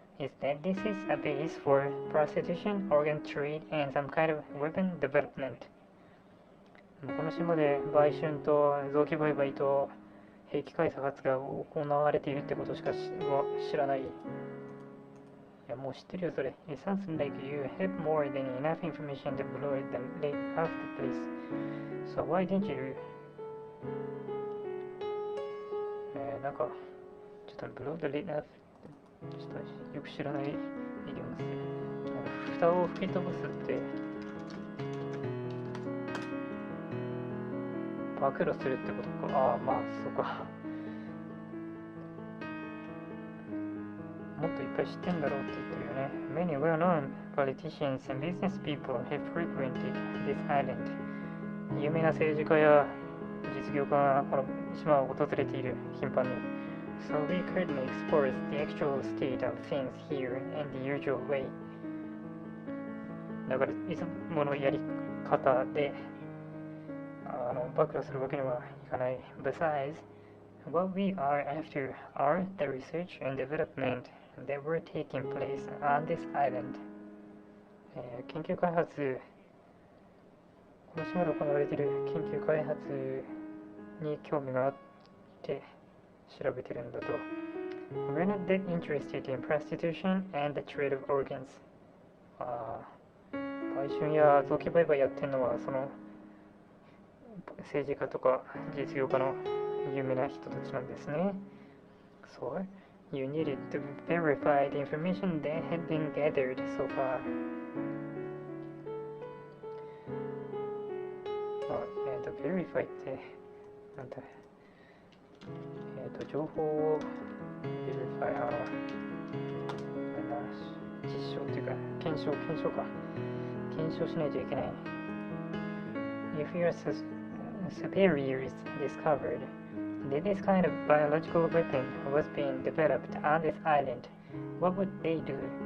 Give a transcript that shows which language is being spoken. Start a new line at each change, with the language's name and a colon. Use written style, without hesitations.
English: is that this is a base for prostitution, organ trade, and some kind of weapon development.
Japanese: この島で売春と臓器売買と兵器開発が行われているってことしか知らない。いや、もう知ってるよ、それ。
English: It sounds like you have more than enough information to blow the lid off the place. So why didn't you?
Japanese: なんか、ちょっと
English: blow the lid off
Japanese: ちょっとよく知らないイディオムですね。蓋を吹き飛ばすって暴露するってことか。ああ、まあそうか。もっといっぱい知ってんだろうって言ってるよね。
English: Many well-known politicians and business people have frequented this island.
Japanese: 有名な政治家や実業家がこの島を訪れている、頻繁に。
English: So we currently explore the actual state of things here in the usual way.
Japanese: だからいつものやり方で暴露するわけにはいかない。
English: Besides, what we are after are the research and development that were taking place on this island.
Japanese: 研究開発、この島で行われている研究開発に興味があって調べてるんだと。
English: We're not that interested in prostitution and the trade of organs.
Japanese: 売春や臓器売買やってるのはその政治家とか実業家の有名な人たちなんですね。
English: So, you needed to verify the information that had been gathered so far.
Japanese: verify ってなんだ、情報を verify 実証っていうか検証か。検証しないといけない。
English: If your superiors discovered that this kind of biological weapon was being developed on this island, what would they do?